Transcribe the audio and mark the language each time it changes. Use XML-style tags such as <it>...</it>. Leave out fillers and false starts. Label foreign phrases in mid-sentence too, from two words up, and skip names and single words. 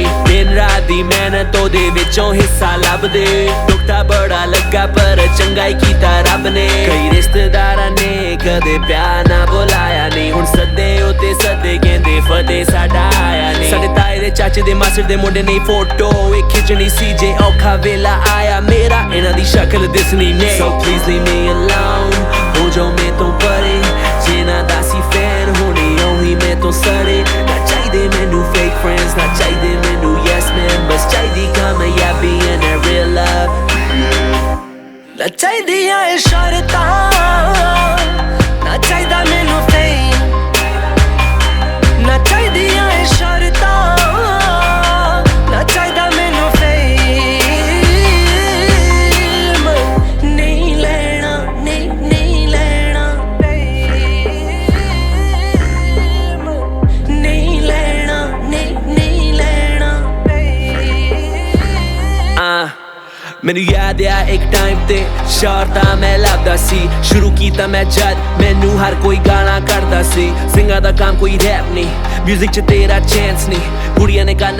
<pa>ਦਿਨ ਰਾਤ ਦੀ ਮਿਹਨਤ ਉਹਦੇ ਵਿੱਚੋਂ ਹਿੱਸਾ ਲੱਭਦੇ ਦੁੱਖ ਤਾਂ ਬੜਾ ਲੱਗਾ ਪਰ ਚੰਗਾ ਹੀ ਕੀਤਾ ਰੱਬ ਨੇ ਕਈ ਰਿਸ਼ਤੇਦਾਰਾਂ ਨੇ ਕਦੇ ਪਿਆਰ ਨਾ ਬੁਲਾਇਆ ਨਹੀਂ ਹੁਣ ਸੱਦੇ ਉਤੇ ਸੱਦੇ ਕਹਿੰਦੇ ਫਤਿਹ ਸਾਡਾ ਆਇਆ ਨਹੀਂ ਸਾਡੇ ਤਾਏ ਦੇ ਚਾਚੇ ਦੇ ਮਾਸੜ ਦੇ ਮੁੰਡੇ ਨਹੀਂ ਫੋਟੋ ਇਹ ਖਿੱਚਣੀ ਸੀ ਜੇ ਔਖਾ ਵੇਲਾ ਆਇਆ ਮੇਰਾ ਇਹਨਾਂ ਦੀ ਸ਼ਕਲ ਦਿਸਣੀ ਨਹੀਂ</pa> <en>So please leave me alone</en> <pa>ਹੋ ਜਾਓ ਮੈਂ ਤੋਂ ਪਰੇ ਜਿਨ੍ਹਾਂ ਦਾ ਸੀ ਫੈਨ ਹੋਣੇ ਉਹੀ ਮੈਂ ਤੋਂ ਸੜੇ ਨਾ ਚਾਹੀਦੇ ਮੈਨੂੰ</pa> <en>fake friends</en> <pa>ਨਾ ਚਾਹੀਦੇ ਮੈਨੂੰ</pa> <en>yes man</en> <pa>ਬਸ ਚਾਹੀਦੀ ਕਾਮਯਾਬੀ</pa> <en>and a real love</en> <pa>ਨਾ ਚਾਹੀਦੀਆਂ ਇਸ਼ਾਰਤਾਂ ਨਾ ਚਾਹੀਦਾ ਮੈਨੂੰ ਫੇਮ ਨਾ ਚਾਹੀਦੀਆਂ ਇਸ਼ਾਰਤਾਂ ਨਾ ਚਾਹੀਦਾ ਮੈਨੂੰ ਫੇਮ ਨਹੀਂ ਲੈਣਾ ਨਹੀਂ ਲੈਣਾ ਫੇਮ ਨਹੀਂ ਲੈਣਾ ਨਹੀਂ ਲੈਣਾ ਮੈਨੂੰ ਯਾਦ ਆ ਇੱਕ ਟਾਈਮ ਤੇ ਸ਼ਾਰਤਾਂ ਮੈਂ ਲੱਭਦਾ ਸੀ ਸ਼ੁਰੂ ਕੀਤਾ ਮੈਂ ਜਦ ਮੈਨੂੰ ਹਰ ਕੋਈ ਗਾਲਾਂ ਕੱਢਦਾ ਸੀ ਸਿੰਗਾਂ ਦਾ ਕੰਮ ਕੋਈ ਰੈਪ ਨਹੀਂ ਮਿਊਜ਼ਿਕ 'ਚ ਤੇਰਾ ਚਾਂਸ ਨਹੀਂ ਕੁੜੀਆਂ ਨੇ ਗਾਣਾ</pa>